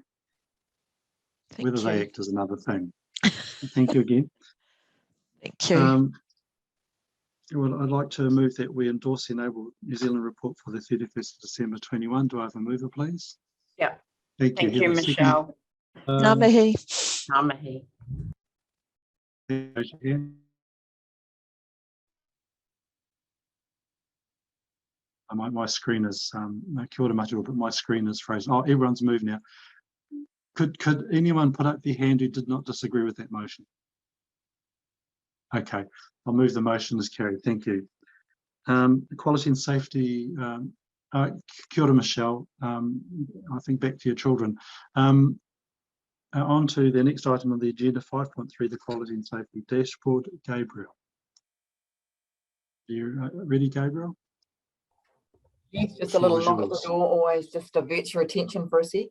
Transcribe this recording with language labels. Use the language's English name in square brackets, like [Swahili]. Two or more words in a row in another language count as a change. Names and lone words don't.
[English] Whether they act is another thing. Thank you again. Thank you. Well, I'd like to move that we endorse the Enable New Zealand report for the 31st of December 21. Do I have a mover, please? Yeah. Thank you, Michelle. [Māori] Ngā mihi. Ngā mihi. [English] My screen is [Māori] kia ora mataura, [English] but my screen is frozen. Oh, everyone's moved now. Could anyone put up their hand who did not disagree with that motion? Okay, I'll move the motion as carried. Thank you. Equality and safety. [Māori] Kia ora, Michelle. [English] I think back to your children. On to the next item on the agenda, 5.3, the Quality and Safety Dashboard. Gabriel. Are you ready, Gabriel? Yes, just a little knock at the door, always just divert your attention for a sec.